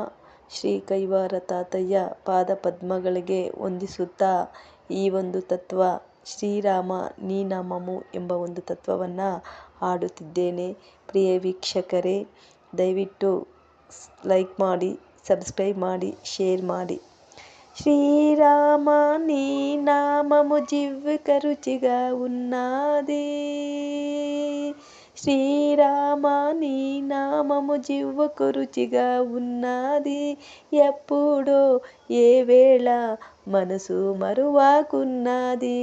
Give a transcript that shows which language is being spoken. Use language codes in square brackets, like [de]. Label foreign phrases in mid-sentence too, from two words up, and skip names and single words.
[kn] ಶ್ರೀ ಕೈವಾರ ತಾತಯ್ಯ ಪಾದ ಪದ್ಮಗಳಿಗೆ ವಂದಿಸುತ್ತಾ ಈ ಒಂದು ತತ್ವ ಶ್ರೀರಾಮ ನೀ ನಾಮಮು ಎಂಬ ಒಂದು ತತ್ವವನ್ನು ಹಾಡುತ್ತಿದ್ದೇನೆ. ಪ್ರಿಯ ವೀಕ್ಷಕರೇ, ದಯವಿಟ್ಟು ಲೈಕ್ ಮಾಡಿ, ಸಬ್ಸ್ಕ್ರೈಬ್ ಮಾಡಿ, ಶೇರ್ ಮಾಡಿ. [te] శ్రీరామ నీ నామము జివ్వుక రుచిగా ఉన్నది. శ్రీరామ నీ నామము జివ్వుకు రుచిగా ఉన్నది. ఎప్పుడో ఏ వేళ మనసు మరువాకున్నది.